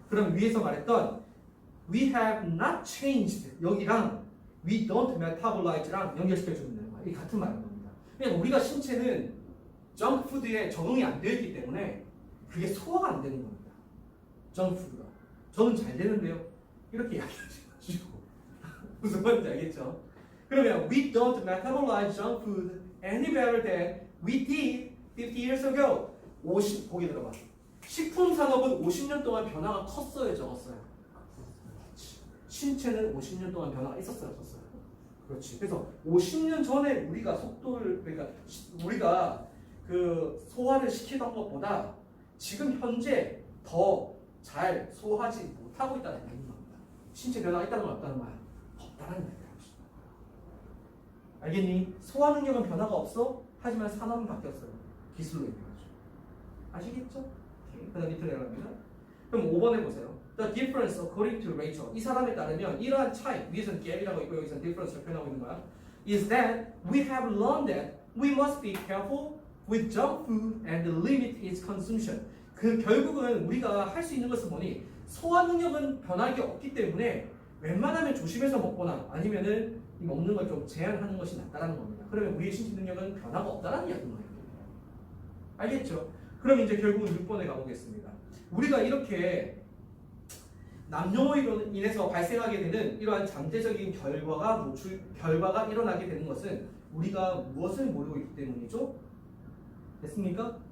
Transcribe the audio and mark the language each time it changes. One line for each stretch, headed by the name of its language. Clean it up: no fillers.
Korean: 그럼 위에서 말했던
English: we have not changed
Korean: 여기랑
English: we don't metabolize
Korean: 랑 연결시켜주면 되는 거야. 이게 같은 말인 겁니다. 그냥 우리가 신체는 정크푸드에 적응이 안 되어 있기 때문에 그게 소화가 안 되는 겁니다. 정크푸드가. 저는 잘 되는데요. 이렇게 이야기하시고 무슨 말인지 알겠죠? 그러면
English: we don't metabolize junk food any better than we did 50 years ago.
Korean: 보기 들어봐. 식품 산업은 50년 동안 변화가 컸어요, 적었어요? 신체는 50년 동안 변화가 있었어요, 없었어요? 그렇지. 그래서 50년 전에 우리가 속도를, 그러니까 우리가 그 소화를 시키던 것보다 지금 현재 더 잘 소화하지 못하고 있다는 겁니다. 신체 변화가 있다는 건 없다는 거야? 없다는 거야. 알겠니? 소화 능력은 변화가 없어. 하지만 산업은 바뀌었어요. 기술로 인해 가지고. 아시겠죠? 그 다음 밑으로 내려갑니다. 그럼 5번 해보세요.
English: The difference according to Rachel.
Korean: 이 사람에 따르면 이러한 차이, 위에서는 gap이라고 있고 여기서는 difference를 표현하고 있는 거야.
English: Is that we have learned that we must be careful with junk food and limit its consumption.
Korean: 그 결국은 우리가 할 수 있는 것은 뭐니? 소화 능력은 변할 게 없기 때문에 웬만하면 조심해서 먹거나 아니면은 먹는 걸 좀 제한하는 것이 낫다라는 겁니다. 그러면 우리의 신체 능력은 변화가 없다라는 이야기인 거예요. 알겠죠? 그럼 이제 결국은 6번에 가보겠습니다. 우리가 이렇게 남녀로 인해서 발생하게 되는 이러한 잠재적인 결과가 일어나게 되는 것은 우리가 무엇을 모르고 있기 때문이죠? 됐습니까?